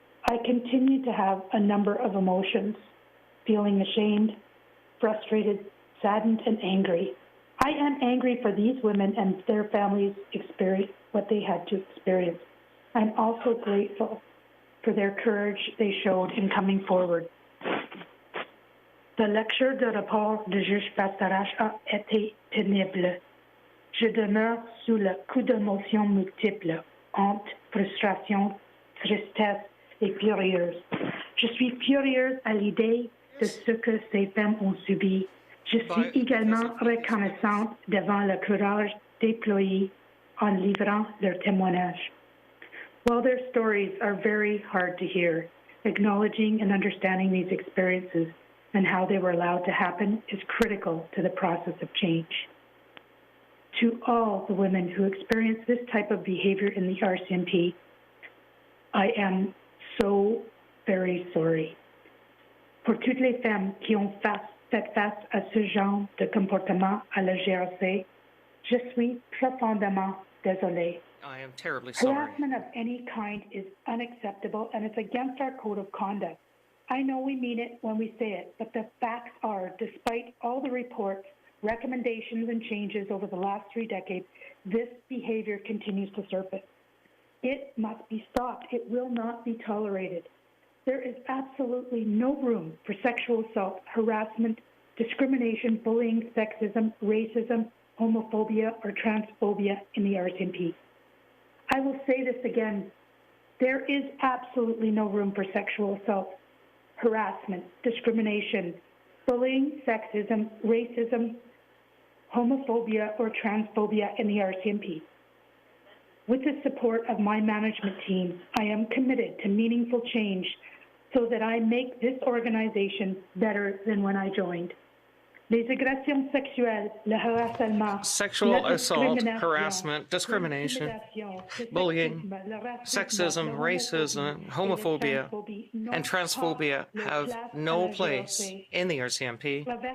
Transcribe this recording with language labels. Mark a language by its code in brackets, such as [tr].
[en] I continued to have a number of emotions, feeling ashamed, frustrated, saddened, and angry. I am angry for these women and their families experience what they had to experience. I'm also grateful for their courage they showed in coming forward. [fr] La lecture de rapport du juge Bastarache a été pénible. Je demeure sous le coup d'émotions multiples, honte, frustration, tristesse et furieuse. Je suis furieuse à l'idée de ce que ces femmes ont subi. Je suis également reconnaissante devant le courage déployé en livrant leur témoignage. [en] While their stories are very hard to hear, acknowledging and understanding these experiences and how they were allowed to happen is critical to the process of change. To all the women who experience this type of behavior in the RCMP, I am so very sorry. [fr] Pour toutes les femmes qui ont fait face à ce genre de comportement à la GRC, je suis profondément désolée. [en] I am terribly sorry. Harassment of any kind is unacceptable and it's against our code of conduct. I know we mean it when we say it, but the facts are, despite all the reports, recommendations, and changes over the last 3 decades, this behavior continues to surface. It must be stopped. It will not be tolerated. There is absolutely no room for sexual assault, harassment, discrimination, bullying, sexism, racism, homophobia, or transphobia in the RCMP. I will say this again. There is absolutely no room for sexual assault, harassment, discrimination, bullying, sexism, racism, homophobia, or transphobia in the RCMP. With the support of my management team, I am committed to meaningful change so that I make this organization better than when I joined. [fr] Les agressions sexuelles, le harcèlement, [en] sexual assault, harassment, discrimination, bullying, sexism, racism, homophobia, and transphobia have no place in the RCMP.